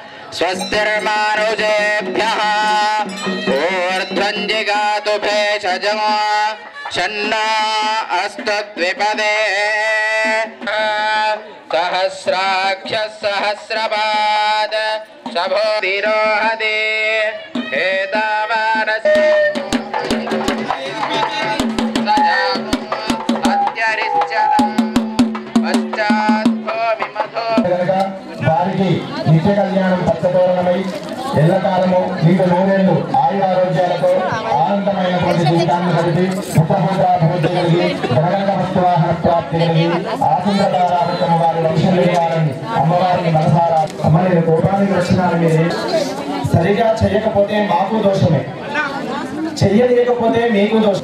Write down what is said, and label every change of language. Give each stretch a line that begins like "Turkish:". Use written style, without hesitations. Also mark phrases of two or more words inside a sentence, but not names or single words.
Sanskrit: स्वस्तिर्मारुजेभ्यः ऊर्ध्वं जिगातु भेषजम् शन्नो अस्तु द्विपदे सहस्राक्षः सहस्रपाद शभो तिरोहदे हेतावानस्य
Telugu: వారికి నిత్య కళ్యాణం పచ్చతోరణమై ఎల్లకాలము నీకు నూరేళ్లు ఆయురారోగ్యాలతో ఆనందమైనటువంటి జీవితాన్ని కలిగి పుత్రపుత్రాభివృద్ధి కలిగి జనగణ వస్తువాహన ప్రాప్తి కలిగి ఆశీర్వాదారాధకము వారి వంశం వేయాలని అమ్మవారిని మనసారా అమ్మ నేను కోపానికి వచ్చినానని సరిగా చేయకపోతే మాకు దోషమే, చెయ్యలేకపోతే మీకు దోషం.